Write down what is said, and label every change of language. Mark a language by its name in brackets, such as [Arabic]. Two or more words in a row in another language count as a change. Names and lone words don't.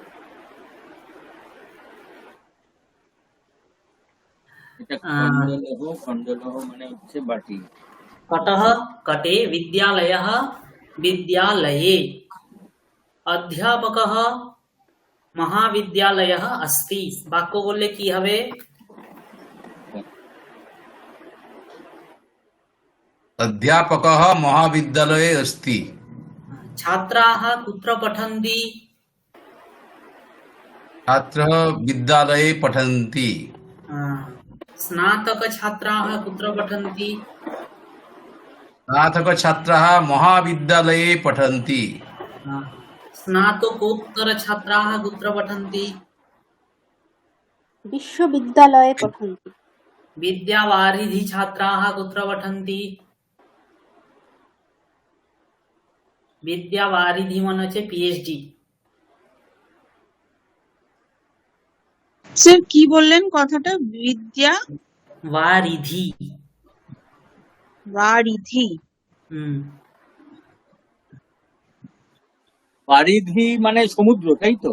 [Bangla] এটা খণ্ডলহ, খণ্ডলহ মানে হচ্ছে বাটি। [Sanskrit] কটः কটে, বিদ্যালয়ः বিদ্যালয়ে, অধ্যাপকः মহাবিদ্যালয়ः अस्ति। [Bangla] বাক্য বললে কি হবে? [Sanskrit] অধ্যাপকः মহাবিদ্যালয়ে अस्ति। ছাত্রাः কুত্র পঠন্তি? ছাত্রः বিদ্যালয়ে পঠन्ति। স্নাতক ছাত্রাः কুত্র পঠন্তি? স্নাতক ছাত্রাः মহাবিদ্যালয়ে পঠन्ति। স্নাতকোত্তর ছাত্রাः কুত্র পঠন্তি? विश्वविद्यालये पठन्ति। विद्यावारिधि छात्राः कुत्र पठन्ति? [Bangla] विद्यावारिधि মানে হচ্ছে পিএইচডি। স্যার কি বললেন কথাটা? বিদ্যা वारिधि। বারিধি। হুম। পারিধি মানে সমুদ্র, তাই তো?